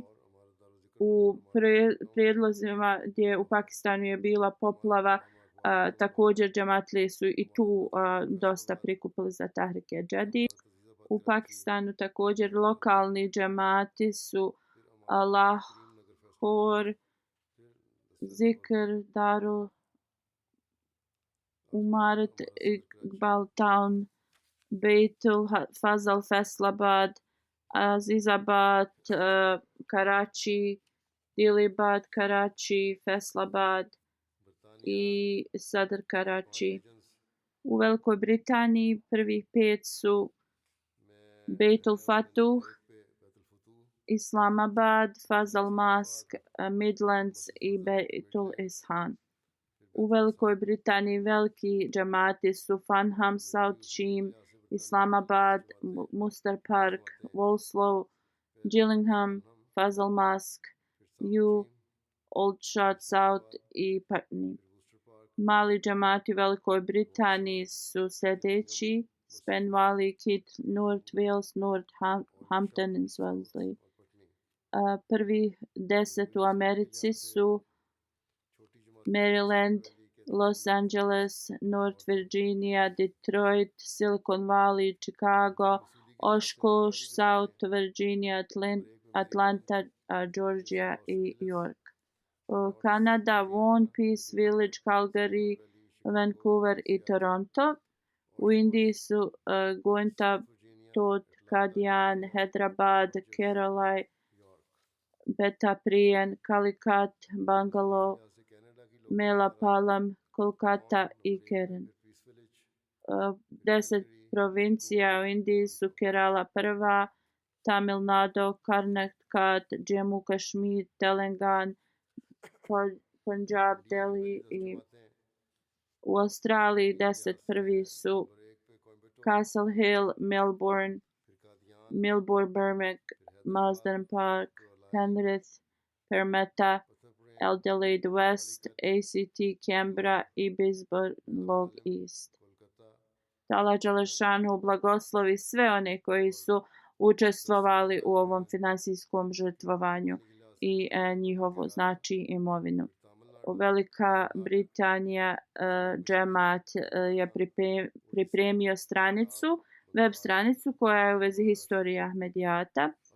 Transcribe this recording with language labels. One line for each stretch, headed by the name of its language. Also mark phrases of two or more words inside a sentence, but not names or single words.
Bosnian: U prijedlozima gdje u Pakistanu je bila poplava, također džematlije su i tu dosta prikupili za Tahrike Džadid. U Pakistanu također lokalni džemati su Lahore, Zikr, Darul Umarat, Iqbal Town, Baitul Fazal, Faisalabad, Azizabad, Karachi, Dilibad, Karachi, Faisalabad i Sadr Karachi. U Velikoj Britaniji prvih 5 su Baitul Fatuh, Islamabad, Fazal Mask, Midlands i Baitul Ishan. U Velikoj Britaniji veliki džemati su Farnham, South Cheam, Islamabad, Muster Park, Walsall, Gillingham, Fazal Mask, Aldershot South i Putney. Mali džemati u Velikoj Britaniji su sljedeći: Spen Valley, Kent, North Wales, Northampton i Swansea. Prvi 10 u Americi su Maryland, Los Angeles, North Virginia, Detroit, Silicon Valley, Chicago, Oshkosh, South Virginia, Atlanta, Georgia i York. Kanada, Vaughan, Peace Village, Calgary, Vancouver i Toronto. U Indiji su Goenka, Tod, Kadian, Hyderabad, Kerala, Betapriyan, Calicut, Bangalore, Melapalam, Kolkata i Keren. 10 provincija u Indiji su Kerala prva, Tamil Nadu, Karnataka, Jammu Kashmir, Telangana, Punjab, Delhi i u Australiji 10 prvi su Castle Hill, Melbourne, Birmingham, Marsden Park, Penrith, Parramatta, Adelaide West, ACT, Canberra i Brisbane Log East. Allah Đelešanu blagoslovi sve one koji su učestvovali u ovom finansijskom žrtvovanju i njihovu znači imovinu. Velika Britanija džemat je pripremio web stranicu koja je u vezi historije Ahmedijata.